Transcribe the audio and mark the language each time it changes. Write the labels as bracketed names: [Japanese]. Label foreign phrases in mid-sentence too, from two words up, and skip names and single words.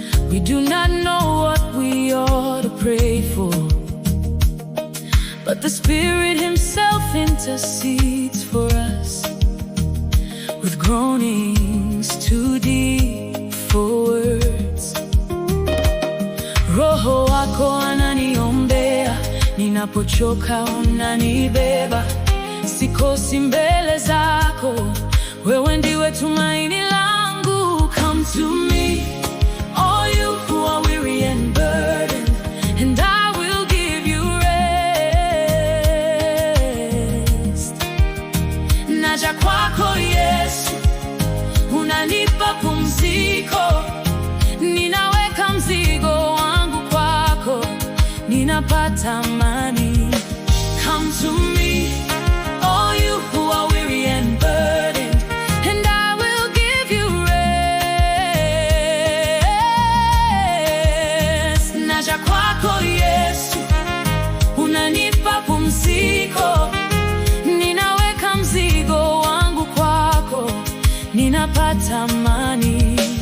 [English] We do not know what we ought to pray for, but the Spirit himself intercedes for us with groanings too deep for words. [Swahili] Roho wako ananiombea, ninapochoka unanibeba. Sikosi mbele zako, wewe ndiwe tumaini langu. [English] Come to me, all you who are weary and burdened, and I will give you rest. [Swahili] Naja kwako Yesu, unanipa pumziko. Ninaweka mzigo wangu kwako, ninapata amani. [English] Come to me, all you who are weary and burdened, and I will give you rest. [Swahili] Naja kwako Yesu, unanipa pumziko. Ninaweka mzigo wangu kwako, ninapata amani.